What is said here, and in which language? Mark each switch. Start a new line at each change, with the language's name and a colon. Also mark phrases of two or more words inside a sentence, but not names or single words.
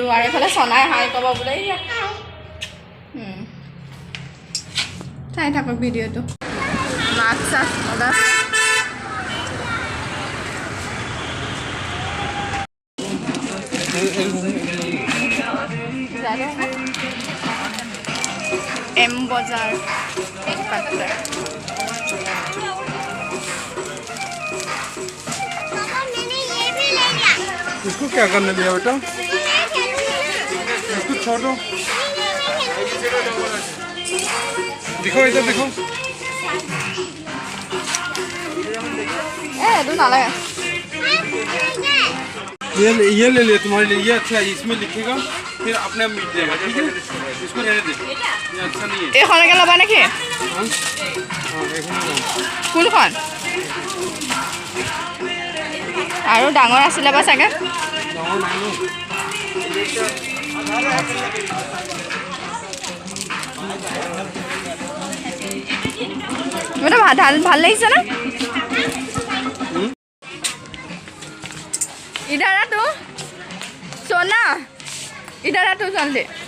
Assamese: আৰু এইফালে চনাই হাই ক'ব বোলে। চাই থাকক ভিডিঅ'টো। মাছ চাছ মজা এম বজাৰ
Hindi: इसको क्या करने दिया बेटा? इसको छोड़ो। दिखो इधर दिखो। दो नाला ये ले ले तुम्हारे लिए, ये अच्छा है। इसमें लिखेगा फिर अपने आप मिट जाएगा, ठीक है? इसको रहने दे, ये अच्छा नहीं है।
Assamese: এইখনকে ল'বা নেকি? কোনখন আৰু ডাঙৰ আছিলে বা চাগে? ভাল লাগিছে না?
Hindi: इधर आ तू, सोना इधर आ तू जल्दी।